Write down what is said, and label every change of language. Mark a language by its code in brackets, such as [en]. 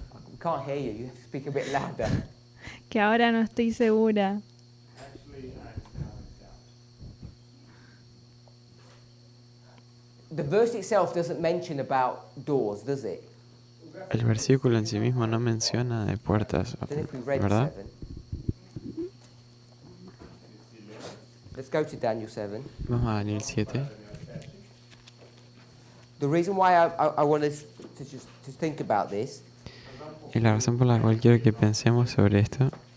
[en] We can't hear you. You have to speak a bit louder. [es] Que ahora no estoy segura. [en] actually understand yourself. The verse itself doesn't mention about doors, does it? [es] El versículo en sí mismo no menciona de puertas, [en] I don't know if we read [es] ¿verdad? 7. [en] Let's go to Daniel 7. [es] Vamos a Daniel 7. [en] The reason why I want us to just to think about this [es] Y la razón por la cual quiero que pensemos sobre esto